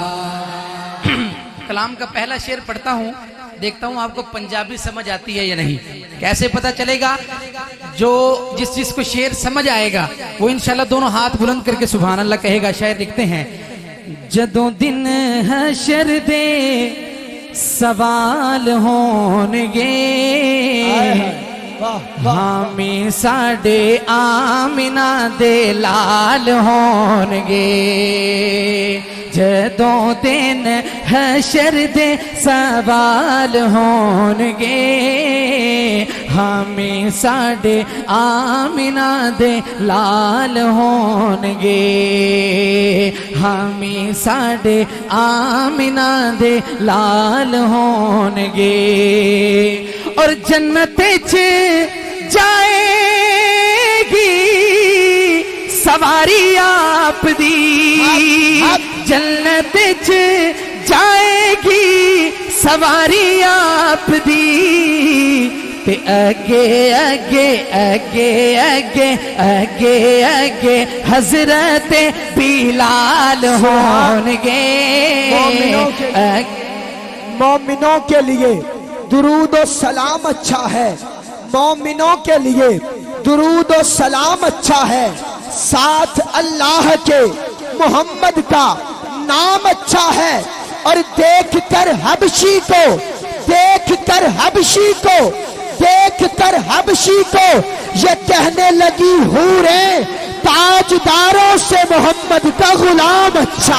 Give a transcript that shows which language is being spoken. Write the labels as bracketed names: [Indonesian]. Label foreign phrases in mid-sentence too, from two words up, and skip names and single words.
[Urdu] کلام کا پہلا شعر پڑھتا ہوں، دیکھتا ہوں آپ کو پنجابی سمجھ آتی ہے یا نہیں. کیسے پتہ چلے گا؟ جو جس چیز کو شعر سمجھ آئے گا وہ انشاءاللہ دونوں ہاتھ بلند کر کے [Arabic] سبحان اللہ [Urdu] کہے گا. شاعر لکھتے ہیں [Punjabi] جدوں دن حشر دے سوال ہونگے، حامی ساڈے آمنہ دے لال ہونگے. جدوں دن حشر دے سوال ہونگے، حامی ساڈے آمنہ دے لال ہونگے. حامی ساڈے آمنہ دے لال ہونگے. اور جنت جائے گی سواری آپ دی، جنت جائے گی سواری آپ دی. تے اگے اگے اگے اگے اگے اگے حضرت بلال ہونگے [Urdu] مومنوں کے لیے درود و سلام اچھا ہے، مومنوں کے لیے درود و سلام اچھا ہے، ساتھ اللہ کے محمد کا نام اچھا ہے، اور دیکھ کر حبشی کو دیکھ کر حبشی کو دیکھ کر حبشی کو یہ کہنے لگی حوریں تاجداروں سے محمد کا غلام اچھا۔